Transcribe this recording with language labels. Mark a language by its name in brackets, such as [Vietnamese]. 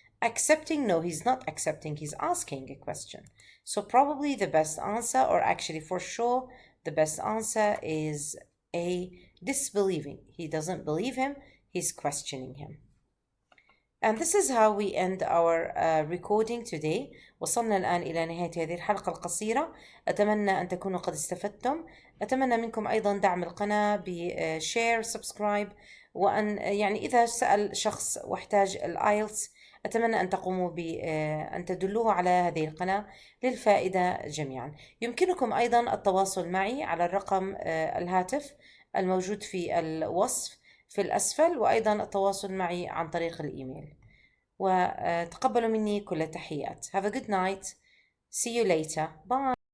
[English] Accepting, no, he's not accepting, he's asking a question. So probably the best answer, or actually for sure, the best answer is A, disbelieving. He doesn't believe him, he's questioning him. And this is how we end our recording today. [Arabic] وصلنا الآن إلى نهاية هذه الحلقة القصيرة. أتمنى أن تكونوا قد استفدتم. أتمنى منكم أيضا دعم القناة بشير سبسكرايب، وأن يعني إذا سأل شخص واحتاج الآيلتس أتمنى أن تقوموا بأن تدلوه على هذه القناة للفائدة جميعا. يمكنكم أيضا التواصل معي على الرقم الهاتف الموجود في الوصف في الأسفل، وأيضا التواصل معي عن طريق الإيميل. وتقبلوا مني كل التحيات. [English] Have a good night. See you later. Bye.